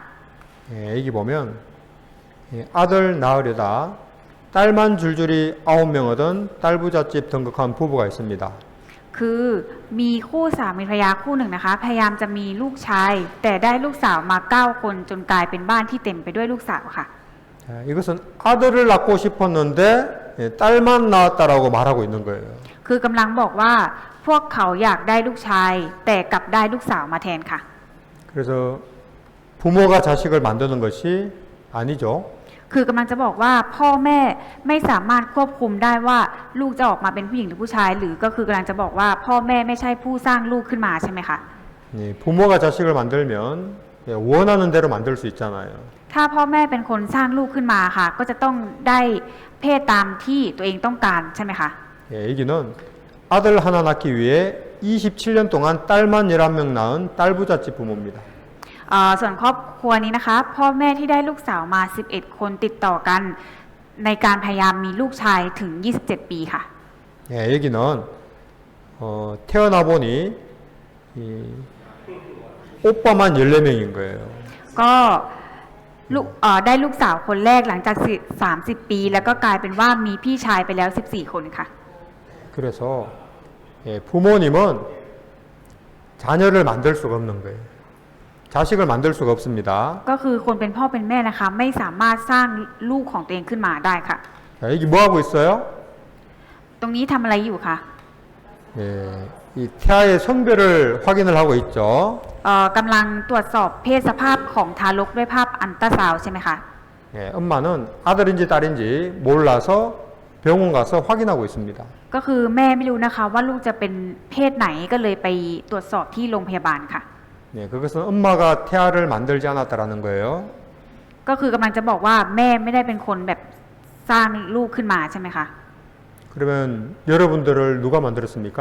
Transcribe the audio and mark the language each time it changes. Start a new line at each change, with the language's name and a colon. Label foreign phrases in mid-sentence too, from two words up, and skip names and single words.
Korean: 여기 보면 아들 낳으려다 딸만 줄줄이 9명 얻은 딸부잣집 등극한 부부가 있습니다.
Thai: คือมีคู่สามีภรรยาคู่หนึ่งนะคะพยายามจะมีลูกชายแต่ได้ลูกสาวมา9คนจนกลายเป็นบ้านที่เต็มไปด้วยลูกสาวค่ะ
Korean: 자, 이것은 아들을 낳고 싶었는데 딸만 낳았다라고 말하고 있는 거예요.
Thai: คือกำลังบอกว่าพวกเขาอยากได้ลูกชายแต่กลับได้ลูกสาวมาแทนค่ะ
Korean: 그래서 부모가 자식을 만드는 것이 아니죠.
Thai: คือกำลังจะบอกว่าพ่อแม่ไม่สามารถควบคุมได้ว่าลูกจะออกมาเป็นผู้หญิงหรือผู้ชาย หรือก็คือกำลังจะบอกว่าพ่อแม่ไม่ใช่ผู้สร้างลูกขึ้นมาใช่ไหมคะ
Korean: 부모가 자식을 만들면 원하는 대로 만들 수 있잖아요.
Thai: ถ้าพ่อแม่เป็นคนสร้างลูกขึ้นมาค่ะ ก็จะต้องได้เพศตามที่ตัวเองต้องการใช่ไหมคะ
Korean: 여기는 아들 하나 낳기 위해 27년 동안 딸만 11명 낳은 딸부잣집 부모입니다.
Thai: ส่วนครอบครัวนี้นะคะพ่อแม่ที่ได้ลูกสาวมา11คนติดต่อกันในการพยายามมีลูกชายถึง27ปีค่ะ
Korean: 여기는 태어나 보니 오빠만 14명인 거예요.
Thai: ก็ลูกได้ลูกสาวคนแรกหลังจาก30 ปีแล้วก็กลายเป็นว่ามีพี่ชายไปแล้ว14คนค่ะ
Korean: 그래서 부모님은 자녀를 만들 수가 없는 거예요. 자식을 만들 수가 없습니다.
Thai: ก็คือคนเป็นพ่อเป็นแม่นะคะไม่สามารถสร้างลูกของตัวเองขึ้นมาได้ค่ะ
Korean: 자, 여기 뭐 하고 있어요?
Thai: ตรงนี้ทำอะไรอยู่คะ
Korean: 이 태아의 성별을 확인을 하고 있죠.
Thai: กำลังตรวจสอบเพศสภาพของทารกด้วยภาพอัลตราซาวด์ใช่ไหมคะ
Korean: 엄마는 아들인지 딸인지 몰라서 병원 가서 확인하고 있습니다.
Thai: ก็คือแม่ไม่รู้นะคะว่าลูกจะเป็นเพศไหนก็เลยไปตรวจสอบที่โรงพยาบาลค่ะ
Korean: 그것은 엄마가 태아를 만들지 않았다라는 거예요.
Thai: ก็คือกำลังจะบอกว่าแม่ไม่ได้เป็นคนแบบสร้างลูกขึ้นมาใช่ไหมคะ
Korean: 그러면 여러분들을 누가 만들었습니까?